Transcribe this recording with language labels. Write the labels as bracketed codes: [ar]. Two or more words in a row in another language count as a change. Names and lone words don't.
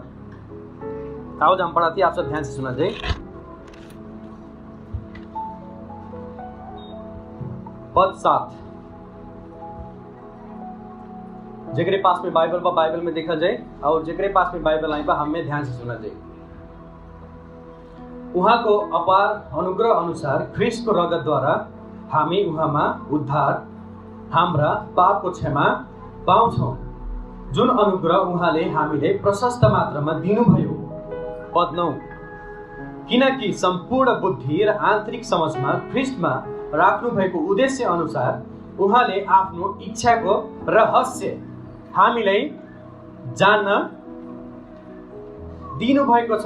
[bho] आओ हम पढ़ाती, आप सब ध्यान से सुना जाए। पद 7, जेकरे पास में बाइबल बा बाइबल में देखा जाए, और जेकरे पास में बाइबल आई बा हमें ध्यान से सुना जाए। [ne] उहाँ को अपार अनुग्रह अनुसार ख्रिस्ट को रगत द्वारा हामी उहाँमा उद्धार हाम्रा पापको क्षमा पाउँछौं, जुन अनुग्रह उहाँले हामीले प्रशस्त मात्रामा दिनुभयो। पद 9, किनकि सम्पूर्ण बुद्धि र आन्तरिक समझमा ख्रिस्टमा राख्नु भएको उद्देश्य अनुसार उहाँले आफ्नो इच्छाको रहस्य हामीलाई जान्न दिनुभएको छ।